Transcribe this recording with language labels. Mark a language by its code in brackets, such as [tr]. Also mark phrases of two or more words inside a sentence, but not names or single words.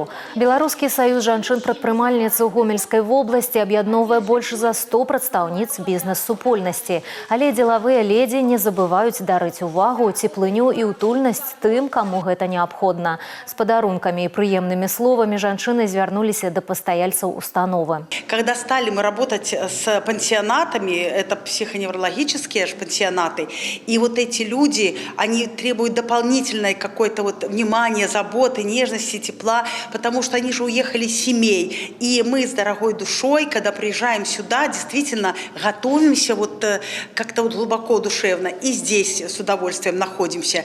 [be] Беларускі саюз жанчын-прадпрымальніц у Гомельскай вобласці аб'ядноўвае больш за 100 прадстаўніц бізнес-супольнасці. Але дзелавыя ледзі не забываюць дарыць увагу, цеплыню і утульнасць тым, каму гэта неабходна. З падарункамі і прыемнымі словамі жанчыны звярнуліся да пастаяльцаў установы. [ru] Когда стали мы работать с пансионатами, это психоневрологические пансионаты, и вот эти люди, они требуют дополнительное какое-то вот внимание, заботы, нежности, тепла, потому что они же уехали с семей. И мы с дорогой душой, когда приезжаем сюда, действительно готовимся вот как-то вот глубоко душевно, и здесь с удовольствием находимся.